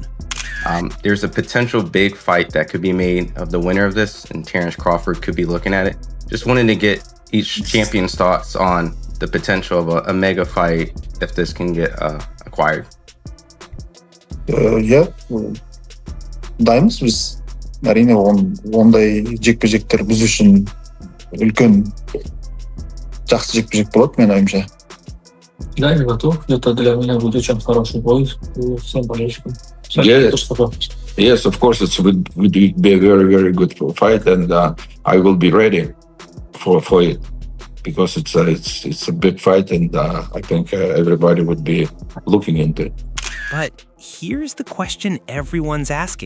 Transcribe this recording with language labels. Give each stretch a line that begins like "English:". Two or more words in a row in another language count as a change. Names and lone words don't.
English: There's a potential big fight that could be made of the winner of this, and Terence Crawford could be looking at it. Just wanted to get each champion's thoughts on the potential of a mega fight if this can get acquired. Yeah,
Kazakh: дайымыз біз. Әрине ондай жекпе-жектер біз үшін үлкен жақсы жекпе-жек болады, мен ойымша.
Russian: Да, я готов. Это для меня будет очень хороший бой. Всем болельщикам.
English: Yes, of course, it would be a very, very good fight, and I will be ready for it because it's a big fight, and I think everybody would be looking into it. But here's the question everyone's asking.